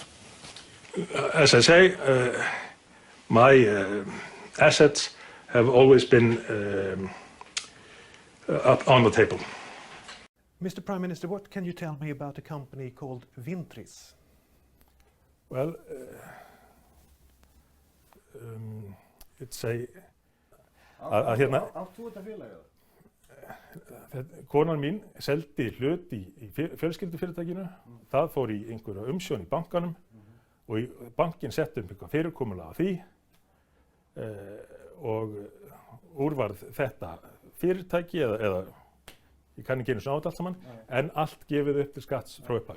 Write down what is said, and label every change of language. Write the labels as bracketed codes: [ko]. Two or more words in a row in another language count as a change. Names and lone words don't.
[en] As I say, my assets have always been up on the table. Mr. Prime Minister, what can you tell me about a company called Vintris? Well, it's a... [is] hérna, Áttu þetta félagið? Konan mín seldi hlut í fjölskyldufyrirtækinu, það fór í einhverja umsjón í bankanum og bankin setti eitthvað fyrirkomulag af því og úrvarð þetta fyrirtæki eða ég kann ekki einu svona á þetta allt saman, en allt gefið upp til skatts frá upphafi.